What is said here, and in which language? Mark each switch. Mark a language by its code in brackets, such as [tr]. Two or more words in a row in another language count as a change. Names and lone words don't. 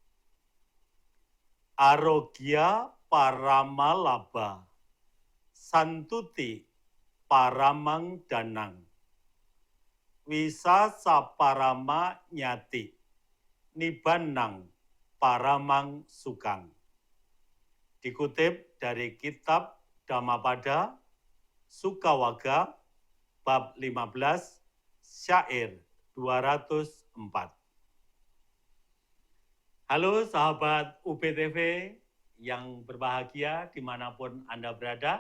[pi] Arogya paramalabha, santuti paramang danang, wisasa parama nyati, nibbannang paramang sukang. [id] Dikutip dari kitab Dhammapada Sukawagga bab 15 syair 204. Halo sahabat UPTV yang berbahagia dimanapun Anda berada.